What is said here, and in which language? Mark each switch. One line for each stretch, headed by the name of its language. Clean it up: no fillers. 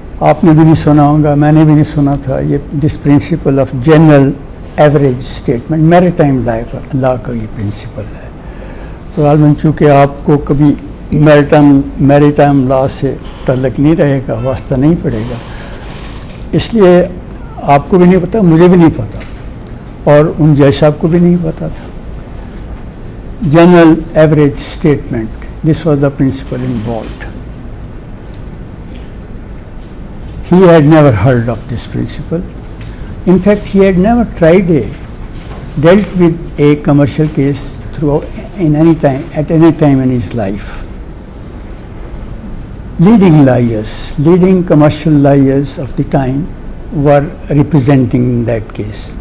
Urdu: آپ نے بھی نہیں سنا ہوگا, میں نے بھی نہیں سنا تھا, یہ this principle of general average statement, maritime لا کا یہ پرنسپل ہے. تو عالماً چونکہ آپ کو کبھی میریٹائم لا سے تعلق نہیں رہے گا, واسطہ نہیں پڑے گا, اس لیے آپ کو بھی نہیں پتا, مجھے بھی نہیں پتا, اور ان جج صاحب کو بھی نہیں پتا تھا.
English: General average statement, this was the principle involved. He had never heard of this principle. In fact, he had never dealt with a commercial case at any time in his life. Leading commercial lawyers of the time were representing in that case.